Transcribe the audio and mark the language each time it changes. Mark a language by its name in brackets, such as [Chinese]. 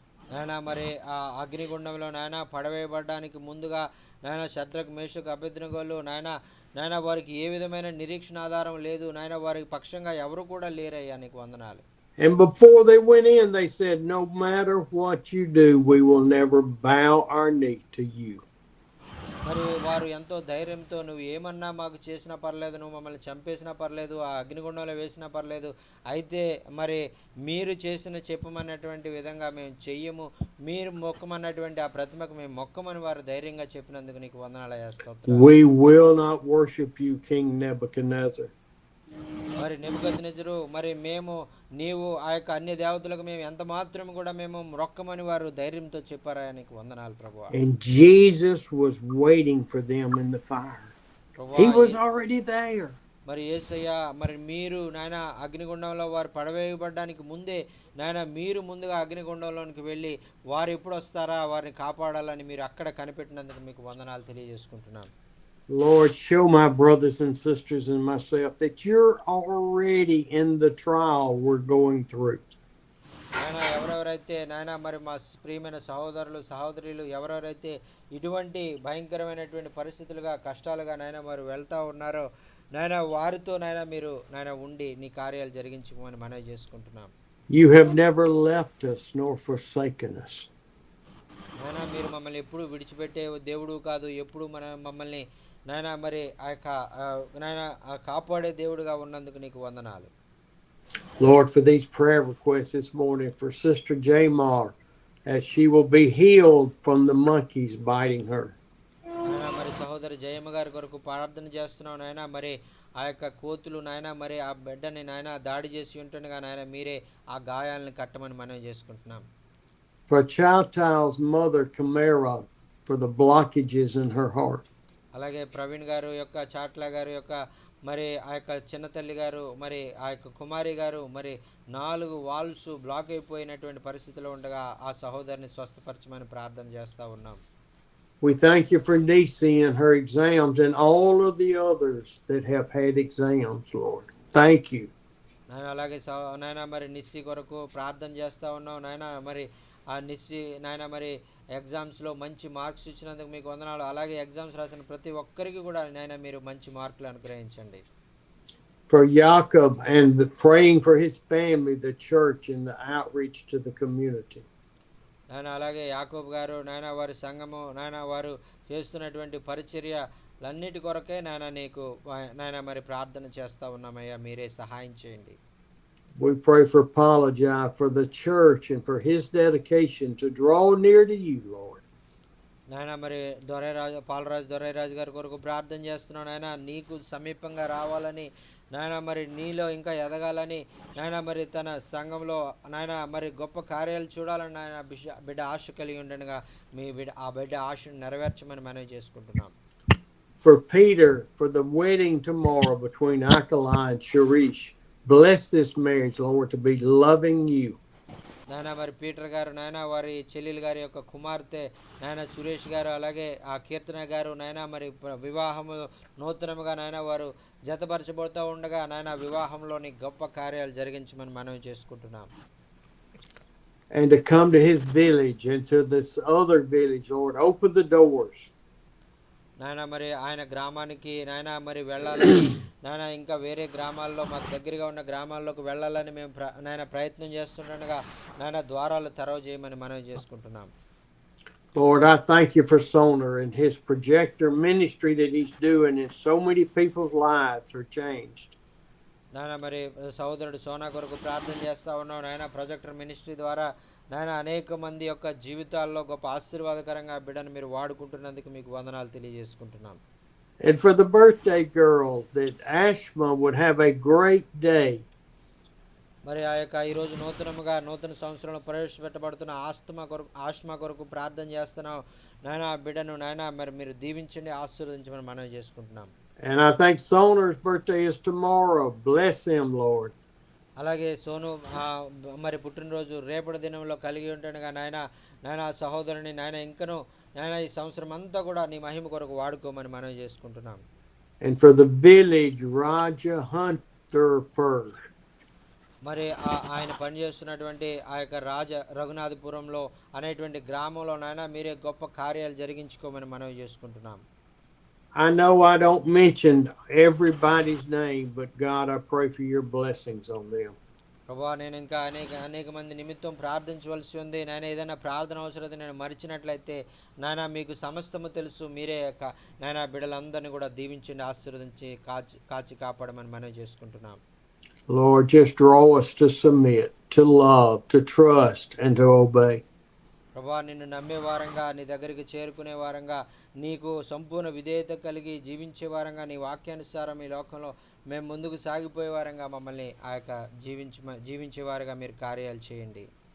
[Telugu] నాయన మరి ఆ అగ్నిగుండంలో నాయన పడవేయబడడానికి ముందుగా నాయన షద్రక్ మేషక్ అబేద్నెగోలు నాయన వారికి ఏ విధమైన నిరీక్షణ ఆధారం లేదు, నాయన వారికి పక్షంగా ఎవరు కూడా లేరయ్యా, నీకు వందనాలు. [English] And before they went in, they said, no matter what you do, we will never bow our knee to you. [Telugu] మరి వారు ఎంతో ధైర్యంతో నువ్వు ఏమన్నా మాకు చేసినా పర్లేదు, నువ్వు మమ్మల్ని చంపేసినా పర్లేదు, ఆ అగ్నిగుండంలో వేసినా పర్లేదు, అయితే మరి మీరు చెప్పమన్నటువంటి విధంగా మేము చెయ్యము, మీరు మొక్కమన్నటువంటి ఆ ప్రతిమకు మేము మొక్కమని వారు ధైర్యంగా చెప్పినందుకు నీకు వందనాలయ్యా, స్తోత్రాలు. [English] We will not worship you, King Nebuchadnezzar. [Telugu] మరి నెబుకద్నెజరు మరి నీవు ఆ యొక్క అన్య దేవతలకు మేము ఎంత మాత్రం కూడా మేము మొక్కమని వారు ధైర్యంతో చెప్పారా, నీకు వందనాలు ప్రభువా. [English] And Jesus was waiting for them in the fire. He was already there. [Telugu] మరి యేసయ్య మరి మీరు నాయన అగ్నిగుండంలో వారు పడవేయబడడానికి ముందే నాయన మీరు ముందుగా అగ్నిగుండంలోనికి వెళ్ళి వారు ఎప్పుడు వస్తారా వారిని కాపాడాలని మీరు అక్కడ కనిపెట్టినందుకు మీకు వందనాలు తెలియజేసుకుంటున్నాను. [English] Lord, show my brothers and sisters and myself that you're already in the trial we're going through. [Telugu] నాయన ఎవరెవరైతే నాయన మరి మా ప్రియమైన సహోదరులు సహోదరులు ఎవరెవరైతే ఇటువంటి భయంకరమైనటువంటి పరిస్థితులుగా కష్టాలుగా నాయన మరి వెళ్తూ ఉన్నారో నాయన వారితో నాయన మీరు నాయన ఉండి నీ కార్యాలు జరిగించమని మనవి చేసుకుంటున్నాం. [English] You have never left us nor forsaken us. [Telugu] నాయన మీరు మమ్మల్ని ఎప్పుడు విడిచిపెట్టే దేవుడు కాదు, ఎప్పుడు మమ్మల్ని నాయన మరి ఆ యొక్క నాయన కాపాడే దేవుడుగా ఉన్నందుకు నీకు వందనాలు. [English] Lord, for these prayer requests this morning for Sister Jamar, as she will be healed from the monkeys biting her. [Telugu] నాయన మరి సహోదరి జయమ్మ గారి కొరకు ప్రార్థన చేస్తున్నావు నాయన. మరి ఆ యొక్క కోతులు నాయన మరి ఆ బిడ్డని నాయన దాడి చేసి ఉంటుండగా నాయన మీరే ఆ గాయాలను కట్టమని మనం చేసుకుంటున్నాం. [English] For Chowtow's mother, Camara, for the blockages in her heart. [Telugu] అలాగే ప్రవీణ్ గారు యొక్క చాట్ల గారు యొక్క మరి ఆ యొక్క చిన్న తల్లి గారు మరి ఆ యొక్క కుమారి గారు మరి 4 వాల్వ్స్ బ్లాక్ అయిపోయినటువంటి పరిస్థితిలో ఉండగా ఆ సహోదరిని స్వస్థపరచమని ప్రార్థన చేస్తూ ఉన్నాం. [English] We thank you for Nisi and her exams and all of the others that have had exams, Lord. Thank you. [Telugu] నాయన అలాగే నాయన మరి నిస్సి కొరకు ప్రార్థన చేస్తూ ఉన్నాం నాయన. మరి ఆ నిస్సి నాయన మరి ఎగ్జామ్స్లో మంచి మార్క్స్ ఇచ్చినందుకు మీకు వందనాలు. అలాగే ఎగ్జామ్స్ రాసిన ప్రతి ఒక్కరికి కూడా నాయన మీరు మంచి మార్కులు అనుగ్రహించండి. [English] For Jacob and praying for his family, the church, and the outreach to the community. [Telugu] నాయన అలాగే యాకోబ్ గారు నాయన వారి సంఘము నాయన వారు చేస్తున్నటువంటి పరిచర్యలన్నిటి కొరకే నాయన నీకు నాయన మరి ప్రార్థన చేస్తూ ఉన్నామయ్యా, మీరే సహాయం చేయండి. [English] We pray for Apologia, for the church, and for his dedication to draw near to you, Lord. [Telugu] నాయన మరి పాలరాజు గారి కొరకు ప్రార్థన చేస్తున్నాను నాయన. నీకు సమీపంగా రావాలని నాయన మరి నీలో ఇంకా ఎదగాలని నాయన మరి తన సంఘంలో నాయన మరి గొప్ప కార్యాలు చూడాలని నాయన బిడ్డ ఆశ కలిగి ఉండగా మీ ఆ బిడ్డ ఆశను నెరవేర్చమని మనవి చేసుకుంటున్నాం. [English] For Peter, for the wedding tomorrow between Akala and Sharish. Bless this marriage, Lord, to be loving you. [Telugu] నాయన మరి పీటర్ గారు నాయన వారి చెల్లెలు గారి యొక్క కుమార్తె నాయన సురేష్ గారు అలాగే ఆ కీర్తన గారు నాయన మరి వివాహము నూతనముగా నాయన వారు జతపరచబడుతూ ఉండగా నాయన వివాహంలోని గొప్ప కార్యాలు జరిగించమని మనవి చేసుకుంటున్నాం. [English] And to come to his village and to this other village, Lord, open the doors. [Telugu] నాయన మరి ఆయన గ్రామానికి నాయన మరి వెళ్ళాలని నాయన ఇంకా వేరే గ్రామాల్లో మాకు దగ్గరగా ఉన్న గ్రామాల్లోకి వెళ్ళాలని మేము నాయన ప్రయత్నం చేస్తుండగా నాయన ద్వారాలు తెరవ చేయమని మనవి చేసుకుంటున్నాం. [English] Lord, I thank you for Soner and his projector ministry that he's doing, and so many people's lives are changed. [Telugu] నాయన మరి సహోదరుడు సోనా కొరకు ప్రార్థన చేస్తూ ఉన్నాం నాయన. ప్రొజెక్టర్ మినిస్ట్రీ ద్వారా నాయన అనేక మంది యొక్క జీవితాల్లో గొప్ప ఆశీర్వాదకరంగా బిడ్డను మీరు వాడుకుంటున్నందుకు మీకు వందనాలు తెలియజేసుకుంటున్నాం. [English] And for the birthday girl, that Ashma would have a great day. [Telugu] మరి ఆ యొక్క ఈరోజు నూతన సంవత్సరంలో ప్రవేశపెట్టబడుతున్న ఆస్మా కొరకు ప్రార్థన చేస్తున్నాం నాయన. ఆ బిడ్డను నాయన మరి మీరు దీవించండి, ఆశీర్వదించమని మనవి చేసుకుంటున్నాం. [English] And I think Soner's birthday is tomorrow. Bless him, Lord. [Telugu] అలాగే సోను మరి పుట్టినరోజు రేపటి దినంలో కలిగి ఉంటుండగా నాయన సహోదరుని నాయన ఇంకను నాయన ఈ సంవత్సరం అంతా కూడా నీ మహిమ కొరకు వాడుకోమని మనవి చేసుకుంటున్నాం. [English] And for the village, Raja Hunterpur. [Telugu] మరి ఆయన పనిచేస్తున్నటువంటి ఆ యొక్క రఘునాథపురంలో అనేటువంటి గ్రామంలో నాయన మీరే గొప్ప కార్యాలు జరిగించుకోమని మనవి చేసుకుంటున్నాం. [English] I know I don't mention everybody's name, but God, I pray for your blessings on them. [Telugu] ప్రభా నేను ఇంకా అనేక మంది నిమిత్తం ప్రార్థించవలసి ఉంది నాయన. ఏదైనా ప్రార్థన అవసరత నేను మరిచినట్లయితే నాయన మీకు సమస్తము తెలుసు. మీరే నాయన బిడ్డలందరినీ కూడా దీవించండి, ఆశీర్వదించి కాచి కాపాడమని మనవి చేసుకుంటున్నాం. [English] Lord, just draw us to submit, to love, to trust, and to obey. [Telugu] ప్రభా నిన్ను నమ్మే వారంగా, నీ దగ్గరికి చేరుకునే వారంగా, నీకు సంపూర్ణ విధేయత కలిగి జీవించే వారంగా, నీ వాక్యానుసారం ఈ లోకంలో మేము ముందుకు సాగిపోయే వారంగా మమ్మల్ని ఆ యొక్క జీవించే వారుగా మీరు కార్యాలు చేయండి.